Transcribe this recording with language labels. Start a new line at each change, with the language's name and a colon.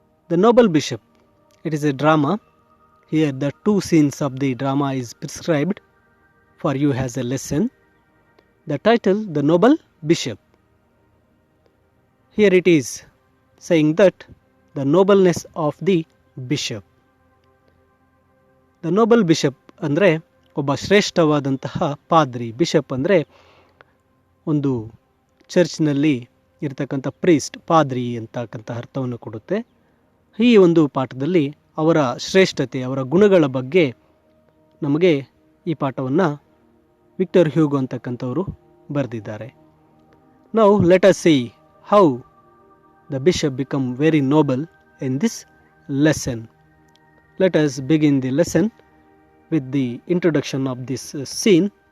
English: The Noble Bishop. It is a drama. Here the two scenes of the drama is prescribed for you as a lesson. The title, The Noble Bishop. Here it is saying that the nobleness of the bishop. The noble bishop
Kannada: ಅಂದರೆ ಒಬ್ಬ ಶ್ರೇಷ್ಠವಾದಂತಹ ಪಾದ್ರಿ. Bishop ಅಂದರೆ ಒಂದು ಚರ್ಚ್ನಲ್ಲಿ ಇರತಕ್ಕಂಥ priest, ಪಾದ್ರಿ ಅಂತಕ್ಕಂಥ ಅರ್ಥವನ್ನು ಕೊಡುತ್ತೆ. ಈ ಒಂದು ಪಾಠದಲ್ಲಿ ಅವರ ಶ್ರೇಷ್ಠತೆ, ಅವರ ಗುಣಗಳ ಬಗ್ಗೆ ನಮಗೆ ಈ ಪಾಠವನ್ನು ವಿಕ್ಟರ್ ಹ್ಯೂಗೋ ಅಂತಕ್ಕಂಥವರು ಬರೆದಿದ್ದಾರೆ.
English: Now let us see how the bishop become very noble in this lesson. Let us begin the lesson with the introduction of this scene.